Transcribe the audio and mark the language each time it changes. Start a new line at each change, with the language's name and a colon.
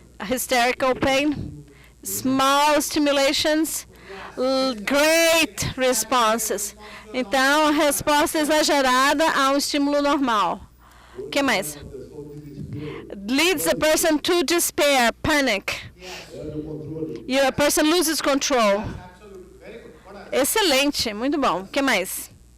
English: Hysterical pain, small stimulations, great responses.
Portuguese: Então, resposta exagerada a um estímulo normal. O que mais?
English: Leads a person to despair, panic. A person loses control.
Portuguese: Excelente, muito bom. O que mais?